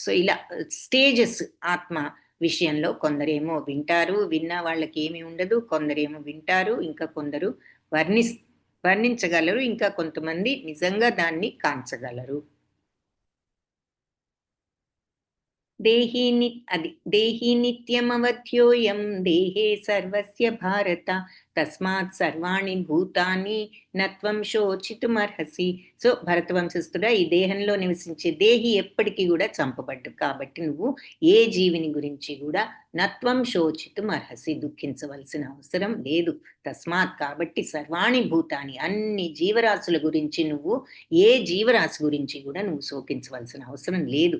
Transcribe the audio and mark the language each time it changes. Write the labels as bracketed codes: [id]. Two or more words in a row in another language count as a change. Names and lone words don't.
[te] సో ఇలా స్టేజెస్ ఆత్మ విషయంలో కొందరేమో వింటారు, విన్నా వాళ్ళకి ఏమీ ఉండదు, కొందరేమో వింటారు, ఇంకా కొందరు వర్ణించగలరు, ఇంకా కొంతమంది నిజంగా దాన్ని కాంచగలరు. [sa] देही नित्यमवध्योयं देहे सर्वस्य भारत तस्मात् सर्वाणि भूतानि नत्वं शोचितुमर्हसि. [te] సో భరతవంశస్థుడా, ఈ దేహంలో నివసించే దేహి ఎప్పటికీ కూడా చంపబడ్డు కాబట్టి నువ్వు ఏ జీవిని గురించి కూడా [sa] नत्वं शोचितुमर्हसि [te] దుఃఖించవలసిన అవసరం లేదు. తస్మాత్ కాబట్టి [sa] सर्वाणि भूतानि [te] అన్ని జీవరాశుల గురించి నువ్వు ఏ జీవరాశి గురించి కూడా నువ్వు శోకించవలసిన అవసరం లేదు.